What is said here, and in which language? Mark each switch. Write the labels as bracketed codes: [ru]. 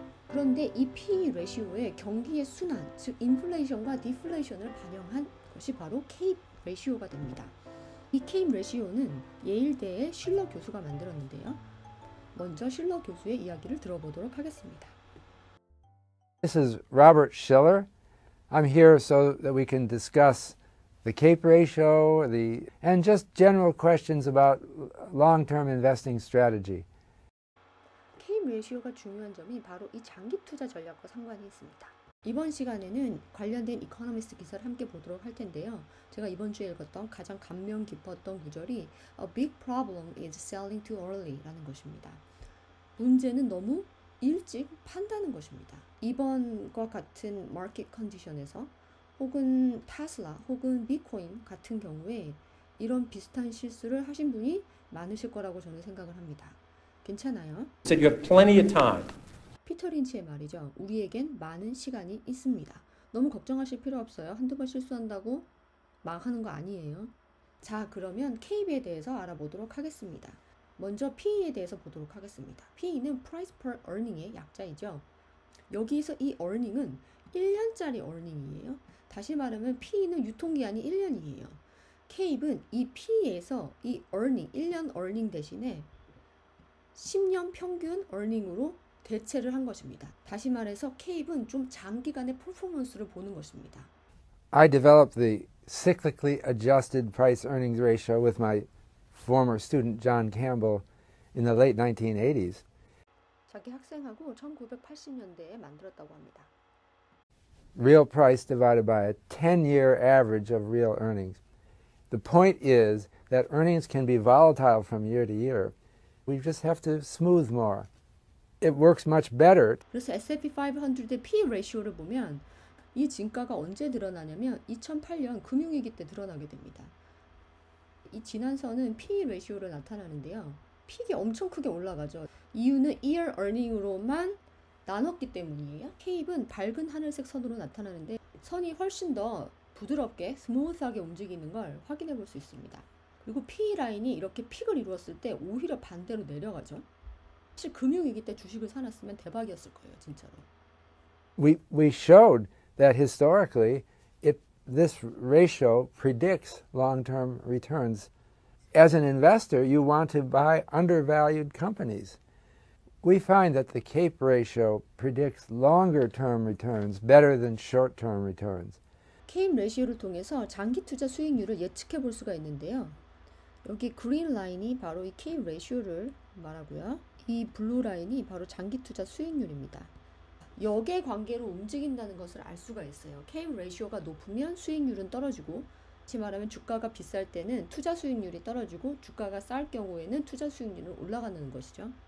[ko] 그런데 이 PE 레시오의 경기의 순환, 즉 인플레이션과 디플레이션을 반영한 것이 바로 CAPE 레시오가 됩니다. 이 CAPE 레시오는 예일대의 실러 교수가 만들었는데요. 먼저 실러 교수의 이야기를 들어보도록 하겠습니다. [en] This is Robert Schiller. I'm here so that we can discuss the CAPE ratio and just general questions about long-term investing strategy. [ko] CAPE 레시오가 중요한 점이 바로 이 장기 투자 전략과 상관이 있습니다. 이번 시간에는 관련된 이코노미스트 기사를 함께 보도록 할 텐데요. 제가 이번 주에 읽었던 가장 감명 깊었던 구절이 [en] A big problem is selling too early [ko] 라는 것입니다. 문제는 너무 일찍 판다는 것입니다. 이번과 같은 마켓 컨디션에서 혹은 테슬라 혹은 비트코인 같은 경우에 이런 비슷한 실수를 하신 분이 많으실 거라고 저는 생각을 합니다. 괜찮아요? [en] So you have plenty of time. [ko] 피터 린치의 말이죠. 우리에겐 많은 시간이 있습니다. 너무 걱정하실 필요 없어요. 한두 번 실수한다고 망하는 거 아니에요. 자, 그러면 CAPE에 대해서 알아보도록 하겠습니다. 먼저 PE에 대해서 보도록 하겠습니다. PE는 Price per Earning의 약자이죠. 여기서 이 earning은 1년짜리 earning이에요. 다시 말하면 PE는 유통기한이 1년이에요. CAPE은 이 PE에서 이 earning, 1년 earning 대신에 10년 평균 earning으로 대체를 한 것입니다. 다시 말해서 CAPE은 좀 장기간의 퍼포먼스를 보는 것입니다. [en] I developed the cyclically adjusted price earnings ratio with my former student John Campbell in the late 1980s. [ko] 자기 학생하고 1980년대에 만들었다고 합니다. [en] Real price divided by a 10-year average of real earnings. The point is that earnings can be volatile from year to year. We just have to smooth more. It works much better. [ko] 그래서 S&P 500의 P 레이쇼를 보면 이 진가가 언제 드러나냐면 2008년 금융위기 때 드러나게 됩니다. 이 지난선은 P 레이쇼를 나타나는데요. 픽이 엄청 크게 올라가죠. 이유는 [en] year earning [ko] 으로만 나눴기 때문이에요. CAPE은 밝은 하늘색 선으로 나타나는데 선이 훨씬 더 부드럽게 스무스하게 움직이는 걸 확인해 볼 수 있습니다. 그리고 P 라인이 이렇게 픽을 이루었을 때 오히려 반대로 내려가죠. 사실 금융위기 때 주식을 사놨으면 대박이었을 거예요, 진짜로. [en] We showed that historically this ratio predicts long-term returns. As an investor, you want to buy undervalued companies. We find that the CAPE ratio predicts longer-term returns better than short-term returns. [ko] CAPE 레시오를 통해서 장기 투자 수익률을 예측해 볼 수가 있는데요. 여기 그린 라인이 바로 이 CAPE 레시오를 말하고요. 이 블루 라인이 바로 장기 투자 수익률입니다. 역의 관계로 움직인다는 것을 알 수가 있어요. CAPE 레시오가 높으면 수익률은 떨어지고, 다시 말하면 주가가 비쌀 때는 투자 수익률이 떨어지고 주가가 쌀 경우에는 투자 수익률은 올라가는 것이죠.